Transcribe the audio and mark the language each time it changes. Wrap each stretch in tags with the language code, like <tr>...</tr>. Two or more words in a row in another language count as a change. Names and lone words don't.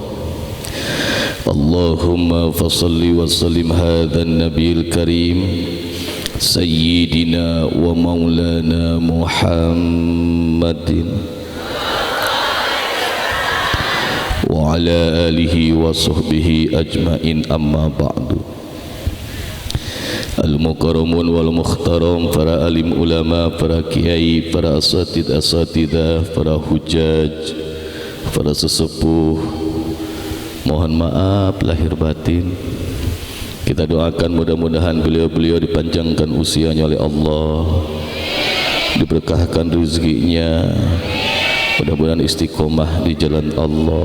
<ar>اللهم فصل وسلم على هذا النبي الكريم سيدنا ومولانا محمد وعلى آله وصحبه أجمعين، أما بعد. المكرمون والمحترم,</ar> <id>para alim ulama, para kiai, para asatidah, para hujaj, para sesepuh, mohon maaf lahir batin. Kita doakan mudah-mudahan beliau-beliau dipanjangkan usianya oleh Allah, diberkahkan rezekinya, mudah-mudahan istiqomah di jalan Allah.</id>